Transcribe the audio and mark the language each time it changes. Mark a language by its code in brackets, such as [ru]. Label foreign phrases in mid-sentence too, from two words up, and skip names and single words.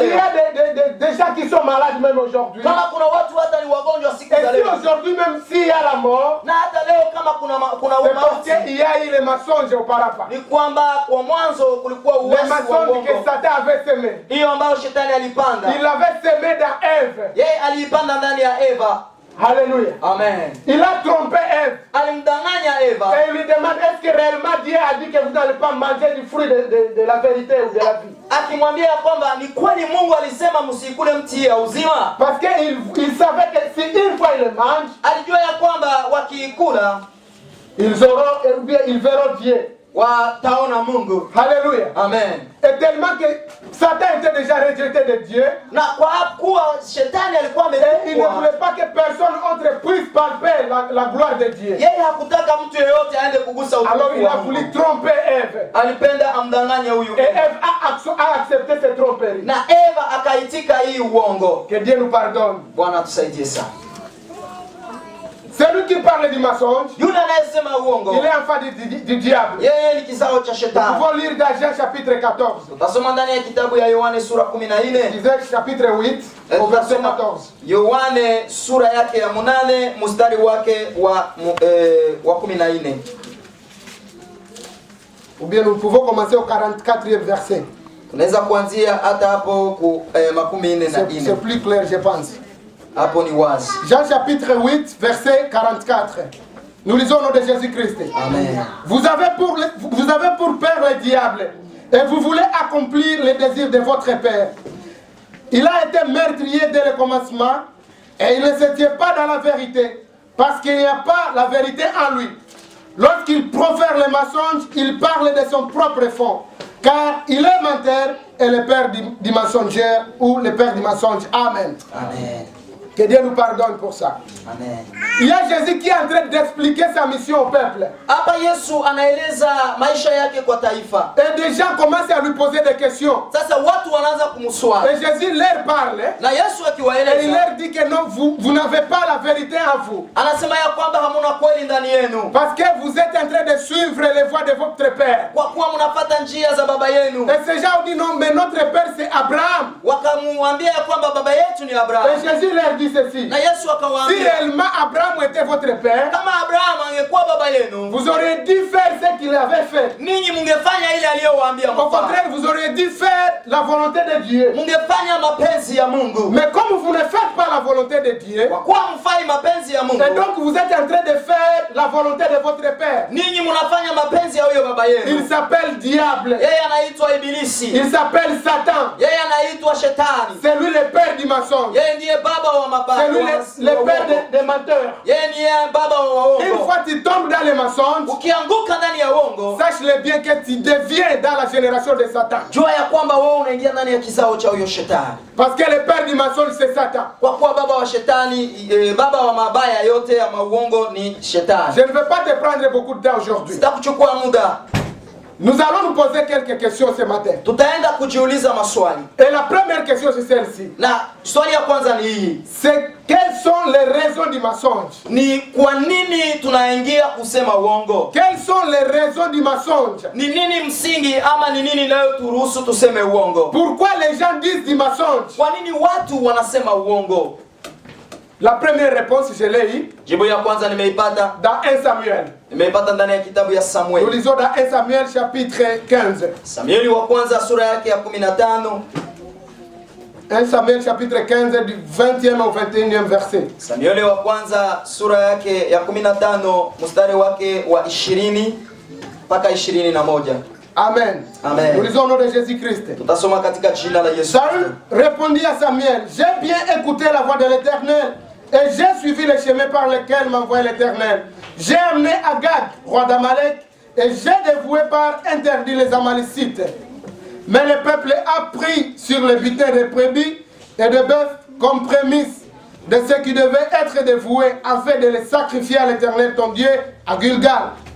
[fr] il y [sw] leo. [fr] a des gens qui sont malades même aujourd'hui. [sw] Kama kuna watu hata ni wagonjwa siku [fr] Et [sw] za si leo. [fr] aujourd'hui même s'il y a la mort, [sw] Na hata leo kama kuna [fr] c'est parce [sw] mauti, [fr] qu'il y a eu les mensonges auparavant. [sw] ni kwamba kwa mwanzo kulikuwa [fr] Les [sw] uasi wa [fr] mensonges que [sw] uongo. [fr] Satan avait semés. [sw] Hiyo ambayo shetani alipanda. [fr] Il avait semé dans Ève. [sw] Yeye aliipanda ndani ya Eva. [fr] Alléluia. [sw] Amen. [fr] Il a trompé Ève. [sw] Alimdanganya Eva. [fr] Et il lui demande, est-ce que réellement Dieu a dit que vous n'allez pas manger du fruit de la vérité ou de la vie? [sw] Akimwambia kwamba ni kweli Mungu alisema msikule mti ya uzima. [fr] Parce qu'il savait que si une fois ils le mangent, [sw] Alijua ya kwamba wakiikula [fr] ils verront Dieu. [sw] wataona Mungu. [fr] Alléluia. [sw] Amen. [fr] Et tellement que Satan était déjà rejeté de Dieu, [sw] Na kwa kuwa shetani alikuwa [fr] il ne [sw] ametupwa, [fr] voulait pas que personne autre puisse palper la gloire de Dieu. [sw] yeye hakutaka mtu yeyote aende kugusa [fr] Alors [sw] utukufu [fr] il [sw] wa [fr] a [sw] Mungu. [fr] voulu tromper Ève. [sw] Alipenda amdanganye huyu [fr] Et [sw] Eva. [fr] Ève a accepté cette tromperie. [sw] Na Eva akaitika hii uongo. [fr] Que Dieu nous pardonne. [sw] Bwana tusaidie sana. [fr] Celui qui parle du mensonge, [sw] Yule anayesema uongo, [fr] il est enfant du diable. [sw] yeye ni kizao cha [fr] Nous [sw] shetani. [fr] pouvons lire dans Jean chapitre 14. [sw] Tutasoma ndani ya kitabu ya Yohane sura 14. [fr] Disais chapitre 8 au verset 14. [sw] Yohane sura yake ya 8 mstari wake wa 14. [fr] Ou bien nous pouvons commencer au 44e verset. [sw] Tunaweza kuanzia hata hapo ku 14. [fr] C'est plus clair, je pense. [sw] Hapo ni wazi. [fr] Jean chapitre 8, verset 44. Nous lisons au nom de Jésus-Christ. Amen. Vous avez pour père le diable et vous voulez accomplir les désirs de votre père. Il a été meurtrier dès le commencement et il ne se tient pas dans la vérité parce qu'il n'y a pas la vérité en lui. Lorsqu'il profère les mensonges, il parle de son propre fond car il est menteur et le père du mensongère ou le père du mensonge. Amen. Amen. Que Dieu nous pardonne pour ça. Amen. Il y a Jésus qui est en train d'expliquer sa mission au peuple. [sw] Hapa Yesu anaeleza maisha yake kwa taifa. [fr] Et des gens commencent à lui poser des questions. [sw] Sasa watu wanaanza kumswali. [fr] Et Jésus leur parle. [sw] Na Yesu [fr] Et il [sw] akiwaeleza, [fr] leur dit que non, vous n'avez pas la vérité en vous. [sw] anasema ya kwamba hamuna kweli ndani yenu. [fr] Parce que vous êtes en train de suivre les voies de votre père. [sw] Kwa kuwa mnafuata njia za baba yenu. [fr] Et ces gens ont dit non, mais notre père c'est Abraham. [sw] Wakamwambia ya kwamba baba yetu ni Abrahamu. [fr] Et Jésus leur dit ceci. [sw] Na Yesu [fr] Si [sw] akawaambia, [fr] réellement Abraham était votre père, [sw] kama Abrahamu angekuwa baba yenu, [fr] vous auriez dû faire ce qu'il avait fait. [sw] ninyi mungefanya ile aliyowaambia [fr] Au [sw] mfanye. [fr] contraire, vous auriez dû faire la volonté de Dieu. [sw] Mungefanya mapenzi ya Mungu. [fr] Mais comme vous ne faites pas la volonté de Dieu, [sw] Kwa kuwa mfai mapenzi ya Mungu, [fr] et donc vous êtes en train de faire la volonté de votre père. [sw] ninyi mnafanya mapenzi ya huyo baba [fr] Il [sw] yenu. [fr] s'appelle diable. [sw] Yeye anaitwa Ibilisi. [fr] Il s'appelle Satan. [sw] Yeye anaitwa Shetani. [fr] C'est lui le père du mensonge. [sw] Yeye ndiye baba wa [fr] C'est [sw] mabaya. [fr] lui le père des menteurs. [sw] Yeye ndiye baba wa [fr] Une [sw] waongo. [fr] fois tu tombes dans les mensonges, [sw] Ukianguka ndani ya uongo, [fr] sache-le bien que tu deviens dans la génération de Satan. [sw] jua ya kwamba wewe unaingia ndani ya kizao cha huyo shetani. [fr] Parce que le père du mensonge c'est Satan. [sw] Kwa kuwa baba wa shetani, baba wa mabaya yote ya mauongo ni shetani. [fr] Je ne vais pas te prendre beaucoup de temps aujourd'hui. [sw] Sitakuchukua muda. [fr] Nous allons nous poser quelques questions ce matin. [sw] Tutaenda kujiuliza maswali. [fr] Et la première question c'est celle-ci. [sw] Na swali ya kwanza ni hii. [fr] C'est quelles sont les raisons du mensonge? [sw] Ni kwa nini tunaingia kusema uongo? [fr] Quelles sont les raisons du mensonge? [sw] Ni nini msingi ama ni nini inayoturuhusu tuseme uongo? [fr] Pourquoi les gens disent du mensonge? [sw] Kwa nini watu wanasema uongo? [fr] La première réponse, je l'ai eu [sw] Jibu ya kwanza nimeipata. [fr] dans 1 Samuel. [sw] Nimeipata ndani ya kitabu ya [fr] Nous [sw] Samueli. [fr] lisons dans 1 Samuel chapitre 15. [sw] Samueli wa kwanza sura yake ya 15. [fr] 1 Samuel chapitre 15 du 20e au 21e verset. [sw] Samueli wa kwanza sura yake ya 15 mstari wake wa 20 mpaka 21. [fr] Amen. [sw] Amen. [fr] Nous lisons au nom de Jésus-Christ. [sw] Tutasoma katika jina la Yesu. [fr] Saül répondit à Samuel, j'ai bien écouté la voix de l'Éternel et j'ai suivi le chemin par lequel m'envoie l'Éternel. J'ai amené Agag, roi d'Amalek, et j'ai dévoué par interdit les Amalécites. Mais le peuple a pris sur le butin de brebis et de bœufs comme prémisse de ce qui devait être dévoué afin de les sacrifier à l'Éternel ton Dieu à Gilgal.